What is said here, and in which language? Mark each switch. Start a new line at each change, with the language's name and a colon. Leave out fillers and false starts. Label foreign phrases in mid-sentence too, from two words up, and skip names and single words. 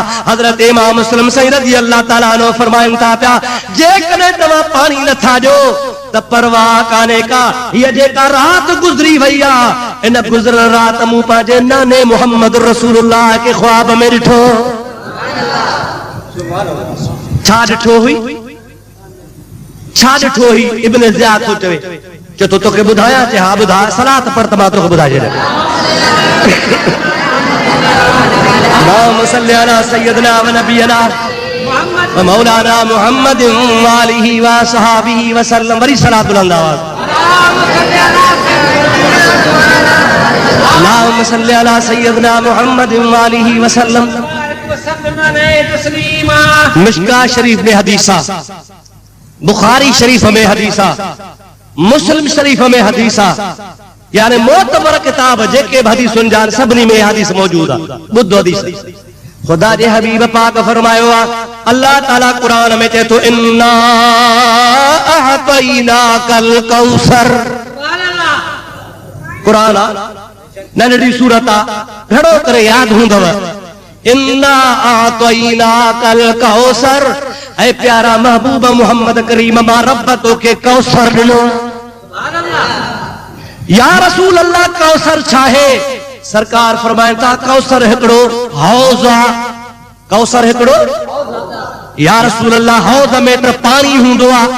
Sindhi: हज़रत इमाम मुस्लिम सईद
Arabic: رضي الله تعالى عنه
Sindhi: फरमाइनि था पिया, जेकॾहिं तव्हां पाणी नथा ॾियो त परवाह कान्हे का, हीअ जेका राति गुज़री वई आहे, इन गुज़रियल राति मूं पंहिंजे नाने मुहम्मद रसूलुल्लाह खे ख्वाब में ॾिठो। छा ॾिठो हुई? छा ॾिठो हुई? इब्न ज़ियाद थो चवे, चए थो तोखे ॿुधायां? चए हा ॿुधाए, सलात पढ़ त मां तोखे ॿुधाए छॾियां।
Arabic: اللهم صل على سيدنا ونبينا ومولانا محمد وآله وصحبه وسلم.
Sindhi: वरी सलात बुलंद आवाज़।
Arabic: اللهم صل على سيدنا محمد وآله وسلم.
Sindhi: मिशका शरीफ में हदीसा, बुखारी शरीफ में हदीसा, मुस्लिम शरीफ में हदीसा, यानी मोतबर किताब जेके भी हदीसुनि जा सभिनी में हदीस मौजूद आहे। ॿुधो हदीस। खुदा जे हबीब पाक फरमायो आहे, अल्लाह ताला कुरान में चए थो,
Arabic: إنا أعطيناك الكوثر.
Sindhi: कुरान नंढड़ी सूरत आहे, घणो करे यादि हूंदव।
Arabic: إنا أعطيناك الكوثر,
Sindhi: ऐ प्यारा महबूब मोहम्मद करीम मां रब तोखे कौसर ॾिनो।
Arabic: يا رسول الله
Sindhi: कौसर छाहे? सरकार फरमाइनि था कौसर हिकिड़ो हौज़ आहे। कौसर हिकिड़ो,
Arabic: يا رسول الله
Sindhi: हौज़ में त पाणी हूंदो आहे।